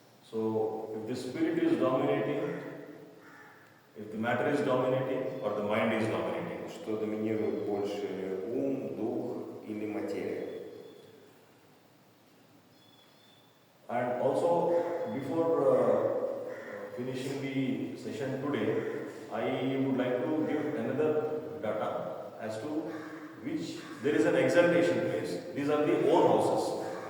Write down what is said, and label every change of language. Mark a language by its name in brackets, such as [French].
[English] So if the spirit is dominating, if the matter is dominating, or the mind is dominating. [Russian] Что доминирует больше, ум, дух или материя? [English] And also, before finishing the session today, I would like to give another data as to which there is an exaltation place. These are the own houses.